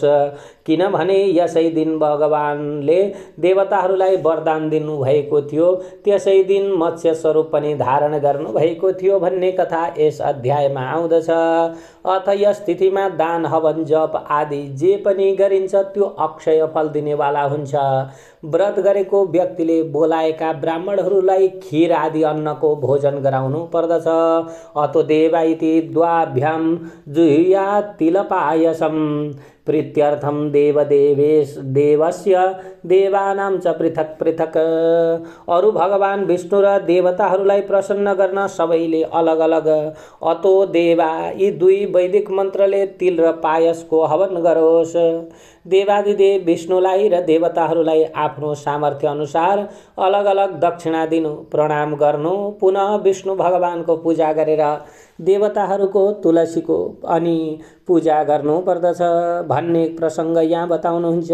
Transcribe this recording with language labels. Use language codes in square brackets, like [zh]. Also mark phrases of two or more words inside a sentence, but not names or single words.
[ne] किनभने यसै दिन भगवानले देवताहरूलाई वरदान दिनुभएको थियो, त्यसै दिन मत्स्य स्वरूप पनि धारण गर्नुभएको थियो भन्ने कथा यस अध्यायमा आउँदछ। अथ यस तिथिमा दान हवन जप आदि जे पनि गरिन्छ त्यो अक्षय फल दिनेवाला हुन्छ। व्रत गरेको व्यक्तिले बोलाएका ब्राह्मणहरूलाई खीर आदि अन्नको भोजन गराउनु पर्दछ। [sa] अतो देवा इति द्वाभ्यां जुहुयात् तिलपायसं प्रीत्यर्थं देवस्य देवानां च पृथक पृथक। [ne] अरु भगवान विष्णु र देवताहरूलाई प्रसन्न गर्न सबैले अलग अलग [sa] अतो देवा [ne] यी 2 वैदिक मन्त्रले तिल र पायसको हवन गरोस्। देवादिदेव विष्णुलाई र देवताहरूलाई आफ्नो सामर्थ्य अनुसार अलग अलग दक्षिणा दिनु, प्रणाम गर्नु, पुनः विष्णु भगवानको पूजा गरेर देवताहरूको तुलसीको अनि पूजा गर्नु पर्दछ भन्ने प्रसङ्ग यहाँ बताउनुहुन्छ।